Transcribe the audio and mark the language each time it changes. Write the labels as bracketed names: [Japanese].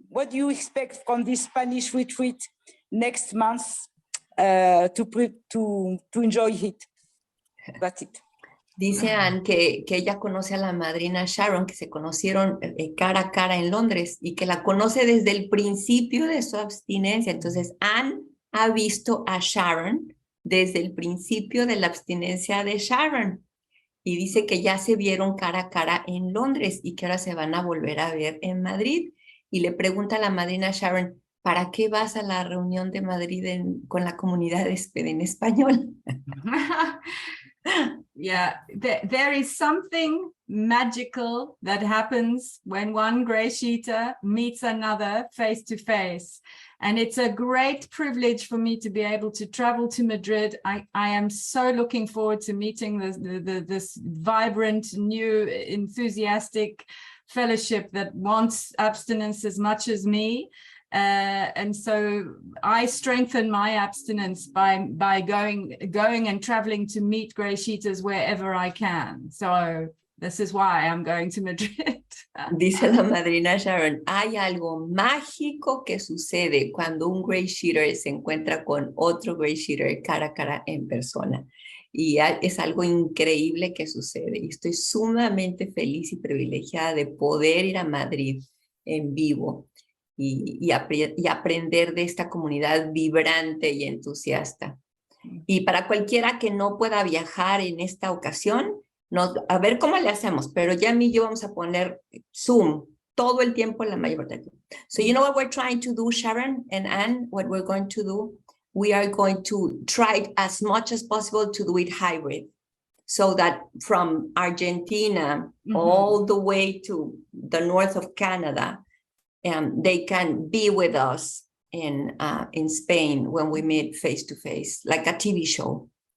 [English] What do you expect from this Spanish retreat next month to enjoy it? That's it. [Spanish] Dice Anne que ella conoce a la madrina Sharon, que se conocieron cara a cara en Londres y que la conoce desde el principio de su abstinencia. Entonces, Anne ha visto a Sharon desde el principio de la abstinencia de SHARON. Y dice que ya se vieron cara a cara en Londres y que ahora se van a volver a ver en Madrid. Y le pregunta a la madrina SHARON, ¿para qué vas a la reunión de Madrid con la comunidad en español? [English] Yeah, there is something magical that happens when one GreySheeter meets another face to face. And it's a great privilege for me to be able to travel to Madrid. I am so looking forward to meeting this vibrant, new, enthusiastic fellowship that wants abstinence as much as me. And so I strengthen my abstinence by going and traveling to meet GreySheeters wherever I can. So this is why I'm going to Madrid. [Spanish] Dice la madrina SHARON, hay algo mágico que sucede cuando un GreySheeter se encuentra con otro GreySheeter cara a cara en persona. Y es algo increíble que sucede. Y estoy sumamente feliz y privilegiada de poder ir a Madrid en vivo y aprender de esta comunidad vibrante y entusiasta. Y para cualquiera que no pueda viajar en esta ocasión, a ver cómo le hacemos, pero ya y yo vamos a poner Zoom todo el tiempo en la mayor parte. [English] So you know what we're trying to do, Sharon and Anne, what we're going to do? We are going to try as much as possible to do it hybrid. So that from Argentina all the way to the north of Canada, they can be with us in Spain when we meet face to face, like a TV show.